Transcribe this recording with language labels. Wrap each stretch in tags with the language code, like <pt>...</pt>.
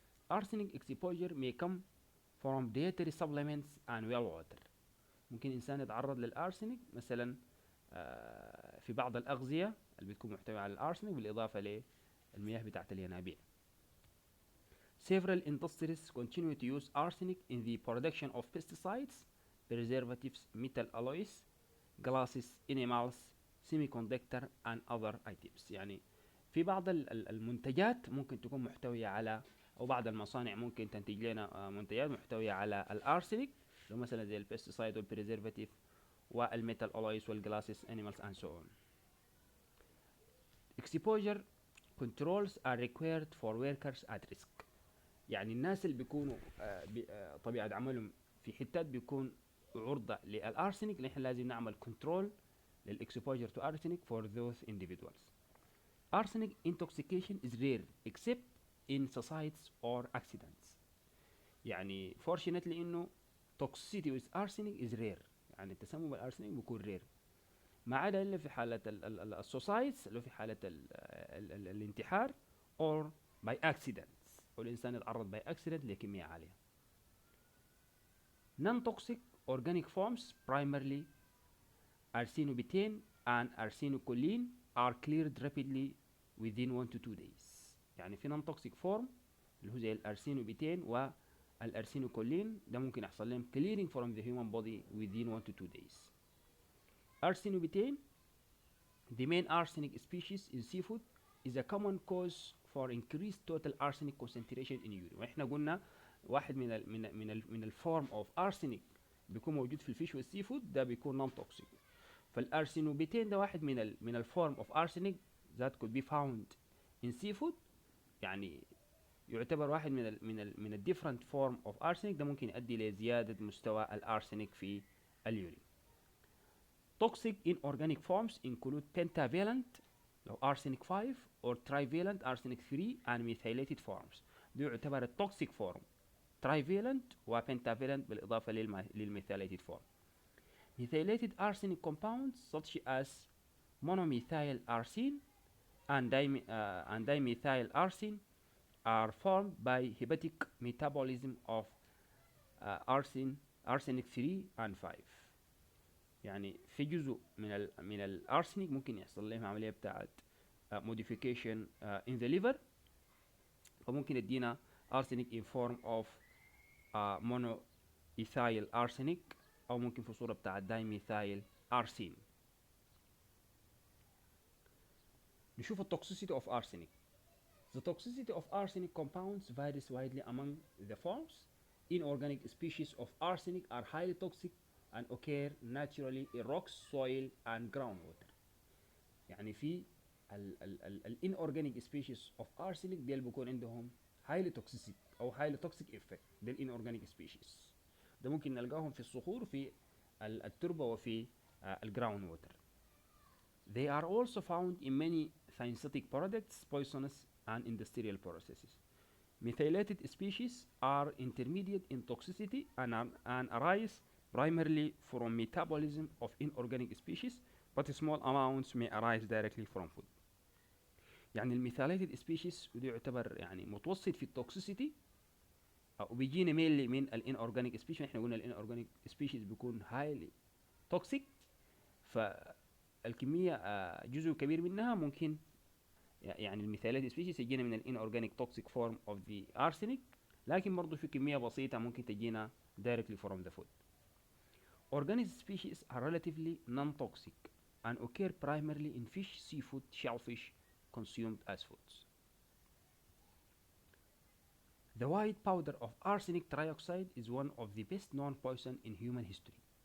<en>Arsenic exposure may come from dietary supplements and well water.</en> <ar>ممكن إنسان يتعرض للأرسنيك مثلا في بعض الأغذية اللي بتكون محتوية على الأرسنيك بالإضافة للمياه بتاعت الينابيع.</ar> <en>Several industries continue to use arsenic in the production of pesticides, preservatives, metal alloys, glasses, enamels, semiconductor and other items.</en> <ar>يعني في بعض المنتجات ممكن تكون محتوية على أو بعض المصانع ممكن تنتج لنا منتجات محتوية على الأرسنيك لو مثلا زي البستيسايد والبريزرفاتيف والميتال ألويز والجلاسز</ar> <en>animals and so on. Exposure controls are required for workers at risk.</en> <ar>يعني الناس اللي بيكونوا طبيعة عملهم في حتات بيكون عرضة للأرسنيك نحن لازم نعمل كنترول للإكسبوجر</ar> <en>to arsenic for those individuals. Arsenic intoxication is rare except in suicides or accidents.</en> <ar>يعني fortunately إنه</ar> <en>toxicity with arsenic is rare،</en> <ar>يعني التسمم بالأرسنيك بيكون rare ما عدا إلا في حالة السوسايدز اللي في حالة الانتحار</ar> <en>or by accidents</en> <ar>والإنسان يتعرض</ar> <en>by accident</en> <ar>لكمية عالية.</ar> <en>Non-toxic organic forms primarily arsenobutane and arsenocholine are cleared rapidly within 1 to 2 days.</en> <ar>يعني في</ar> <en>non-toxic form</en> <ar>اللي هو زي الارسينوبيتين والارسينوكولين ده ممكن يحصل لهم</ar> <en>clearing from the human body within 1 to 2 days. Arsenobutane, the main arsenic species in seafood, is a common cause for increased total arsenic concentration in urine.</en> <ar>واحنا قلنا واحد من الفورم اوف arsenic بيكون موجود في الفيش والسيفود ده بيكون نون توكسيك. فالارسينوبيتين ده واحد من الفورم اوف arsenic</ar> <en>that could be found in seafood،</en> <ar>يعني يعتبر واحد من ال</ar> <en>different form of arsenic</en> <ar>ده ممكن يؤدي لزيادة مستوى الارسنيك في اليورين.</ar> <en>Toxic inorganic forms include pentavalent</en> <ar>لو</ar> <en>arsenic 5 or trivalent arsenic 3 and methylated forms.</en> <ar>دي يعتبر التوكسيك فورم trivalent و pentavalent بالإضافة للmethylated form.</ar> <en>Methylated arsenic compounds such as monomethyl arsine and dimethyl arsine are formed by hepatic metabolism of arsenic 3 and 5.</en> <ar>يعني في جزء من الارسنيك ممكن يحصل لهم عمليه بتاعه</ar> <en>modification in the liver،</en> <ar>فممكن يدينا</ar> <en>arsenic in form of monoethyl arsenic</en> <ar>او ممكن في صوره بتاعه dimethyl arsine. نشوف التوكسيسيتي</ar> <en>of arsenic. The toxicity of arsenic compounds varies widely among the forms. Inorganic species of arsenic are highly toxic and occur naturally in rocks, soil and groundwater.</en> <ar>يعني في ال</ar> <en>inorganic species of arsenic</en> <ar>ديل بيكون عندهم</ar> <en>highly toxic</en> <ar>أو</ar> <en>highly toxic effect.</en> <ar>ده ال inorganic species ده ممكن نلقاهم في الصخور في التربة وفي الجراوند ووتر.</ar> <en>They are also found in many synthetic products, poisonous and industrial processes. Methylated species are intermediate in toxicity and arise primarily from metabolism of inorganic species, but small amounts may arise directly from food.</en> <ar>يعني الميثايليتد سبيشيز ودي يعتبر يعني متوسط في التوكسيسيتي، او بيجينا مينلي من الان اورجانيك سبيشيز. احنا قلنا الان اورجانيك سبيشيز بيكون هايلي توكسيك، فالكميه جزء كبير منها ممكن يعني الميثايليتد سبيشيز يجينا من الان اورجانيك توكسيك فورم اوف ذا ارسينيك، لكن برضه في كميه بسيطه ممكن تجينا</ar> <en>directly from the food. Organic species are relatively non-toxic and occur primarily in fish, seafood, shellfish consumed as foods. The white powder of arsenic trioxide is one of the best known poison in human history.</en>